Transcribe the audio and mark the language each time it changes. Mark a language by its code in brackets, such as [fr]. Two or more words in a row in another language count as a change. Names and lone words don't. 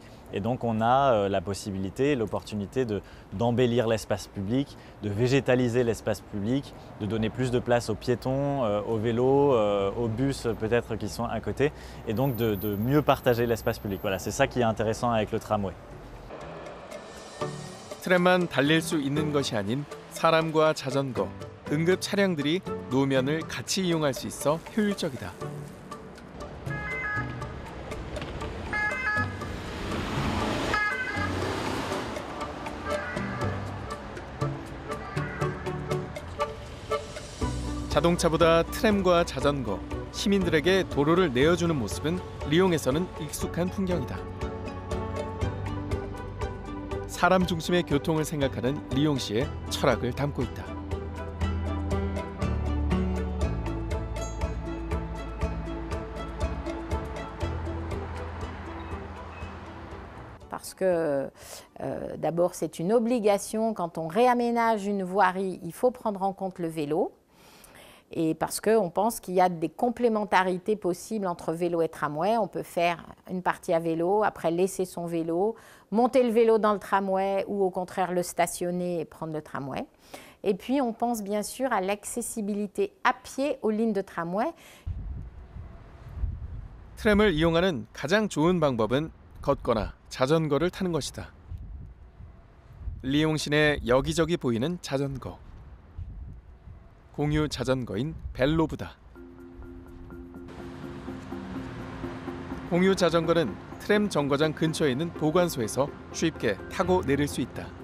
[fr] Et donc on a la possibilité, l'opportunité d'embellir l'espace public, de végétaliser l'espace public, de donner plus de place aux piétons, aux vélos, aux bus peut-être qui sont à côté, et donc de mieux partager l'espace public. Voilà, c'est ça qui est intéressant avec le tramway. [ko] 트램만 달릴 수 있는 것이 아닌 사람과 자전거, 응급 차량들이 노면을 같이 이용할 수 있어 효율적이다. 자동차보다 트램과 자전거, 시민들에게 도로를 내어주는 모습은 리옹에서는 익숙한 풍경이다. 사람 중심의 교통을 생각하는 리옹시의 철학을 담고 있다. [fr] Parce que d'abord c'est une obligation, quand on réaménage une voirie, il faut prendre en compte le vélo. Et parce qu'on pense qu'il y a des complémentarités possibles entre vélo et tramway. On peut faire une partie à vélo, après laisser son vélo, monter le vélo dans le tramway ou au contraire le stationner et prendre le tramway. Et puis on pense bien sûr à l'accessibilité à pied aux lignes de tramway. [ko] 트램을 이용하는 가장 좋은 방법은 걷거나 자전거를 타는 것이다. 리옹 시내 여기저기 보이는 자전거. 공유 자전거인 벨로브다. 공유 자전거는 트램 정거장 근처에 있는 보관소에서 쉽게 타고 내릴 수 있다.